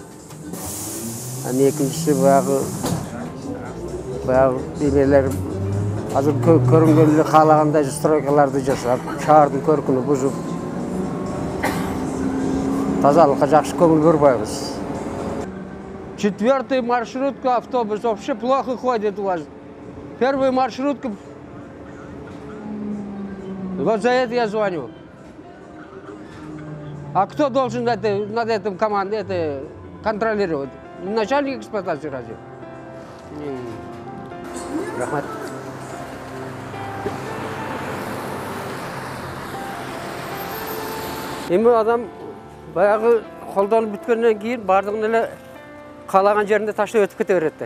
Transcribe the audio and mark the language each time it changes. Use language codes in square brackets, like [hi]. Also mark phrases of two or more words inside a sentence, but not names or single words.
[ky] Экинчиси баягы эмелер азыр көрүнгөн эле каалагандай стройкаларды жасап, шаардын көркүнү бузуп, тазалыкка жакшы көңүл бурбайбыз. [ru] 4-й маршрутка автобус вообще плохо ходит у вас. Первый маршрутка. Вот за это я звоню. А кто должен над этим командой контролировать? Начальник эксплуатации разве? [ky] Рахмат. Эми адам баягы колдонуп бүткөндөн кийин бардыгын эле каалаган жеринде таштап өтүп кете береттер.